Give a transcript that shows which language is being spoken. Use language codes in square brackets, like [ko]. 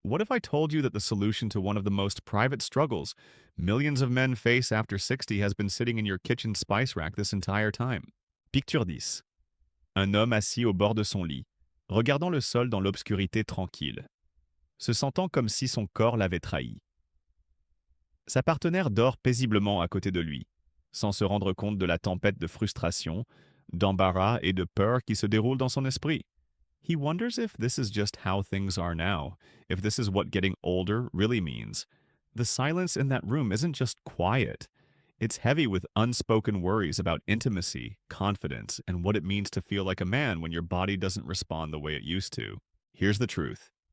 [en] What if I told you that the solution to one of the most private struggles millions of men face after 60 has been sitting in your kitchen spice rack this entire time? Picture 10. [fr] Un homme assis au bord de son lit, regardant le sol dans l'obscurité tranquille, se sentant comme si son corps l'avait trahi. Sa partenaire dort paisiblement à côté de lui, sans se rendre compte de la tempête de frustration, d'embarras et de peur qui se déroule dans son esprit. [en] He wonders if this is just how things are now, if this is what getting older really means. The silence in that room isn't just quiet. It's heavy with unspoken worries about intimacy, confidence, and what it means to feel like a man when your body doesn't respond the way it used to. Here's the truth.